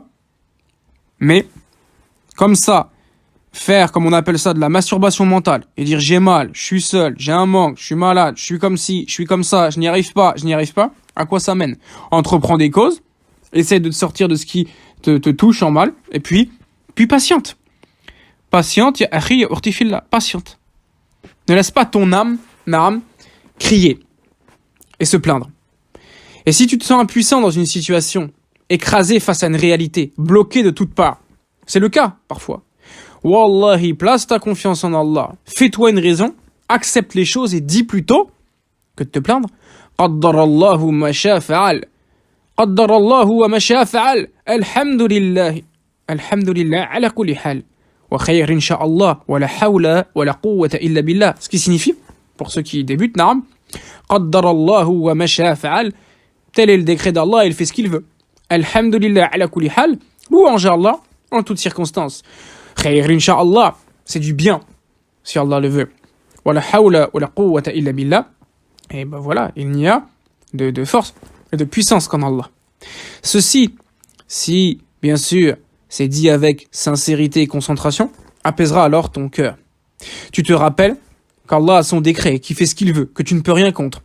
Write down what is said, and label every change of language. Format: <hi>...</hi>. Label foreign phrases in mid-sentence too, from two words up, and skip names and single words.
<fr>Mais, comme ça, faire, comme on appelle ça, de la masturbation mentale, et dire j'ai mal, je suis seul, j'ai un manque, je suis malade, je suis comme ci, je suis comme ça, je n'y arrive pas, à quoi ça mène? Entreprends des causes, essaie de te sortir de ce qui te touche en mal, et puis patiente. Patiente,</fr> <ar>يا أخي، يا أختي في الله,</ar> <fr>patiente. Ne laisse pas ton âme, crier et se plaindre. Et si tu te sens impuissant dans une situation, écrasé face à une réalité, bloqué de toutes parts, c'est le cas parfois. Wallahi, place ta confiance en Allah, fais-toi une raison, accepte les choses et dis plutôt que de te plaindre.</fr> <ar>قدر الله ما شاء فعل. قدر الله وما شاء فعل. الحمد لله. الحمد لله على كل حال. وخير إن شاء الله. ولا حول ولا قوة إلا بالله.</ar> <fr>Ce qui signifie, pour ceux qui débutent, naam,</fr> <ar>قدر الله وما شاء فعل.</ar> <fr>Tel est le décret d'Allah, il fait ce qu'il veut.</fr> <ar>الحمد لله على كل حال.</ar> <fr>Louange à Allah en toutes circonstances.</fr> <ar>خير إن شاء الله,</ar> <fr>c'est du bien, si Allah le veut.</fr> <ar>ولا حول ولا قوة إلا بالله.</ar> <fr>Et ben voilà, il n'y a de force et de puissance qu'en Allah. Ceci, si, bien sûr, c'est dit avec sincérité et concentration, apaisera alors ton cœur. Tu te rappelles qu'Allah a son décret, qui fait ce qu'il veut, que tu ne peux rien contre.</fr>